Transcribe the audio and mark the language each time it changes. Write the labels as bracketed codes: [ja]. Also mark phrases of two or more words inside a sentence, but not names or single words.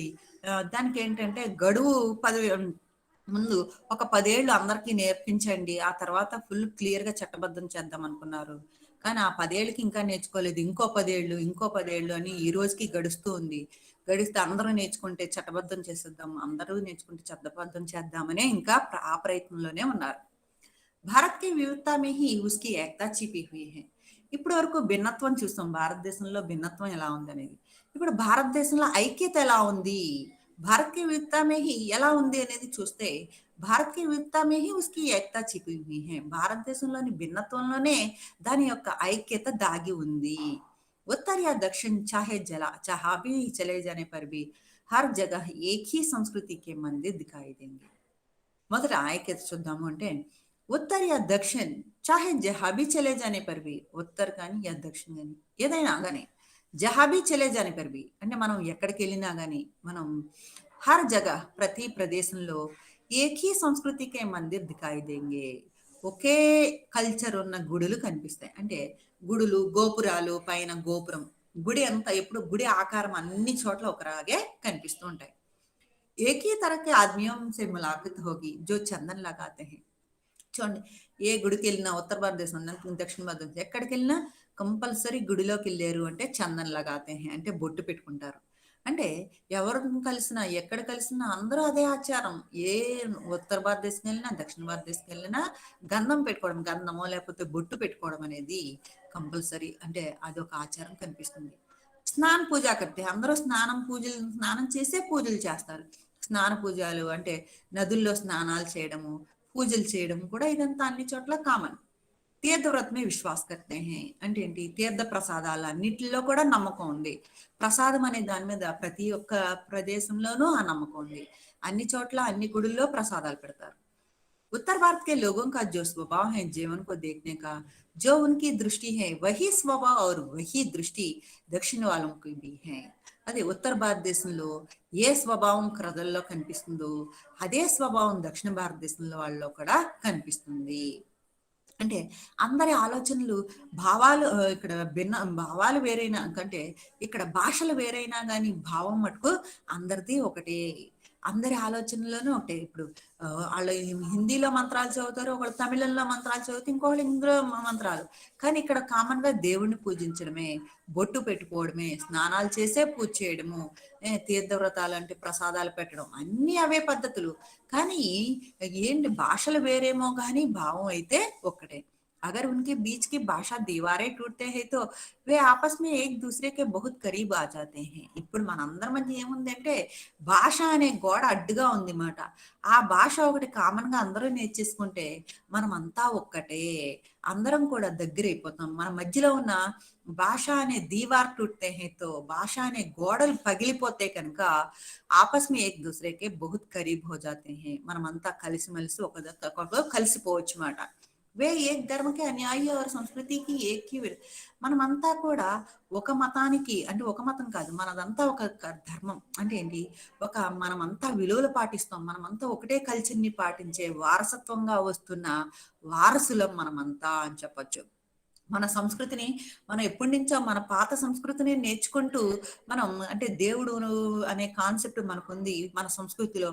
[te] దానికి ఏంటంటే గడువు ముందు ఒక 10 ఏళ్ళు అందరికీ నేర్పించండి, ఆ తర్వాత ఫుల్ క్లియర్ గా చట్టబద్ధం చేద్దాం అనుకున్నారు. కానీ ఆ 10 ఏళ్ళకి ఇంకా నేర్చుకోలేదు. ఇంకో 10 ఏళ్ళు అని ఈ రోజుకి గడుస్తూ ఉంది. గడిస్తే అందరూ నేర్చుకుంటే చట్టబద్ధం చేసేద్దాం, అందరూ నేర్చుకుంటే చట్టబద్ధం చేద్దామనే ఇంకా ఆ ప్రయత్నంలోనే ఉన్నారు. [hi] भारत की विविधता में ही उसकी एकता छिपी हुई है. [te] ఇప్పటి వరకు భిన్నత్వం చూస్తాం, భారతదేశంలో భిన్నత్వం ఎలా ఉంది అనేది. ఇప్పుడు భారతదేశంలో ఐక్యత ఎలా ఉంది, [hi] भारत की विविधता में ही [te] ఎలా ఉంది అనేది చూస్తే [hi] भारत की विविधता में ही उसकी एकता छिपी हुई है. [te] భారతదేశంలోని భిన్నత్వంలోనే దాని యొక్క ఐక్యత దాగి ఉంది. [hi] उत्तर या दक्षिण चाहे जला जहां भी चले जाने पर भी हर जगह एक ही संस्कृति के मंदिर दिखाई देंगे. [te] మొదట ఐక్యత చూద్దాము అంటే [hi] उत्तर या दक्षिण चाहे जहाँ भी चले जाने पर भी [te] ఉత్తర్ కానీ యా దక్షిణ్ కానీ ఏదైనా కానీ [hi] जहाँ भी चले जाने पर भी [te] అంటే మనం ఎక్కడికి వెళ్ళినా కానీ మనం [hi] हर जगह [te] ప్రతి ప్రదేశంలో [hi] एक ही संस्कृति के मंदिर दिखाई देंगे [te] ఒకే కల్చర్ ఉన్న గుడులు కనిపిస్తాయి. అంటే గుడులు గోపురాలు పైన గోపురం గుడి అంతా ఎప్పుడు గుడి ఆకారం అన్ని చోట్ల ఒకలాగే కనిపిస్తూ ఉంటాయి. [hi] एक ही तरह के आदमियों से मुलाकात होगी जो चंदन लगाते हैं. [te] చూడండి ఏ గుడికి వెళ్ళినా ఉత్తర భారతదేశం దక్షిణ భారతదేశం ఎక్కడికి వెళ్ళినా కంపల్సరీ గుడిలోకి వెళ్ళారు అంటే [hi] चंदन लगाते हैं [te] అంటే బొట్టు పెట్టుకుంటారు. అంటే ఎవరు కలిసినా ఎక్కడ కలిసినా అందరూ అదే ఆచారం. ఏ ఉత్తర భారతదేశం వెళ్ళినా దక్షిణ భారతదేశం వెళ్ళినా గంధం పెట్టుకోవడం గంధమో లేకపోతే బొట్టు పెట్టుకోవడం అనేది కంపల్సరీ అంటే అదొక ఆచారం కనిపిస్తుంది. స్నాన పూజ కడితే అందరూ స్నానం చేసే పూజలు చేస్తారు. స్నాన పూజలు అంటే నదుల్లో స్నానాలు చేయడము పూజలు చేయడం కూడా ఇదంతా అన్ని చోట్ల కామన్. [hi] तीर्थव्रत में विश्वास करते हैं [te] అంటే ఏంటి తీర్థ ప్రసాదాలు అన్నిటిలో కూడా నమ్మకం ఉంది. ప్రసాదం అనే దాని మీద ప్రతి ఒక్క ప్రదేశంలోనూ ఆ నమ్మకం ఉంది. అన్ని చోట్ల అన్ని గుడుల్లో ప్రసాదాలు పెడతారు. [hi] उत्तर भारत के लोगों का जो स्वभाव है जीवन को देखने का जो उनकी दृष्टि है वही स्वभाव और वही दृष्टि दक्षिण वालों की भी है. [te] అదే ఉత్తర భారతదేశంలో ఏ స్వభావం ప్రజల్లో కనిపిస్తుందో అదే స్వభావం దక్షిణ భారతదేశంలో వాళ్ళలో కూడా కనిపిస్తుంది. అంటే అందరి ఆలోచనలు భావాలు ఇక్కడ భిన్న భావాలు వేరైనా అంటే ఇక్కడ భాషలు వేరైనా కానీ భావం మటుకు అందరిది ఒకటే. అందరి ఆలోచనలోనూ ఒకటే. ఇప్పుడు వాళ్ళు హిందీలో మంత్రాలు చదువుతారు, ఒకళ్ళు తమిళంలో మంత్రాలు చదువుతారు, ఇంకొకళ్ళు ఇందులో మంత్రాలు. కానీ ఇక్కడ కామన్ గా దేవుణ్ణి పూజించడమే, బొట్టు పెట్టుకోవడమే, స్నానాలు చేసే పూజ చేయడము, తీర్థవ్రతాలు అంటే ప్రసాదాలు పెట్టడం అన్ని అవే పద్ధతులు. కానీ ఏంటి భాషలు వేరేమో కానీ భావం అయితే ఒక్కటే. [hi] अगर उनके बीच की भाषा दीवारें टूटते हैं तो वे आपस में एक दूसरे के बहुत करीब आ जाते हैं. [te] ఇప్పుడు మనందరి మధ్య ఏముందంటే భాష అనే గోడ అడ్డుగా ఉంది మాట. ఆ భాష ఒకటి కామన్ గా అందరూ నేర్చేసుకుంటే మనం అంతా ఒక్కటే, అందరం కూడా దగ్గర అయిపోతాం. మన మధ్యలో ఉన్న భాష అనే [hi] दीवार टूटते हैं तो [te] భాష అనే గోడలు పగిలిపోతే కనుక [hi] आपस में एक दूसरे के बहुत करीब हो जाते हैं [te] మనం అంతా కలిసిమెలిసి ఒకరితో కలిసిపోవచ్చు మాట. [hi] वे एक धर्म के अनुयायी और संस्कृति की एकी [te] మనమంతా కూడా ఒక మతానికి అంటే ఒక మతం కాదు మనదంతా ఒక ధర్మం అంటే ఏంటి మనమంతా విలువలు పాటిస్తాం. మనమంతా ఒకటే కల్చర్ని పాటించే వారసత్వంగా వస్తున్న వారసులం మనమంతా అని చెప్పొచ్చు. మన సంస్కృతిని మనం ఎప్పటి నుంచో మన పాత సంస్కృతిని నేర్చుకుంటూ మనం అంటే దేవుడు అనే కాన్సెప్ట్ మనకుంది మన సంస్కృతిలో.